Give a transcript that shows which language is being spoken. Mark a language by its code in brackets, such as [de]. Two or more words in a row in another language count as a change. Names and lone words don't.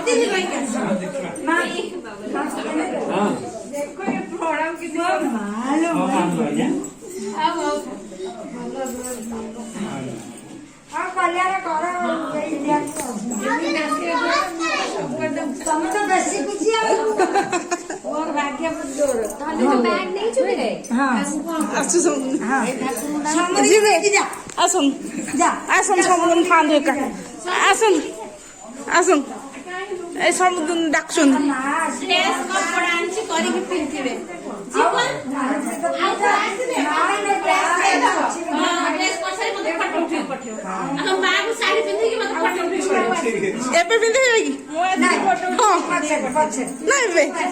[or] କଲ୍ୟାଣ କର ତମେ ତ ବେଶୀ ଖୁସି ଆଉ ମୋର ଭାଗ୍ୟ ଜୋର ଆସନ୍ତୁ ଆସନ୍ତୁ ସମୁଦ୍ର ଖାଆନ୍ତୁ ଏକା ଆସନ୍ତୁ ଆସନ୍ତୁ ଏଇ ସମୁଦ୍ର ଡାକୁଛନ୍ତି ଡ୍ରେସ୍ କପଡ଼ା ଆଣିଛି କରିକି ପିନ୍ଧିବେ ଡ୍ରେସ୍ ପଛରେ ମୋତେ ଫଟୋ ଉଠେଇ ପଠେଇବ ଆମ ମାଆକୁ ଶାଢ଼ୀ ପିନ୍ଧିକି ମୋତେ ଫଟୋ ଉଠେଇ ପଠେଇବ ଏବେ ପିନ୍ଧିବେ କି ହଁ ନା ଏବେ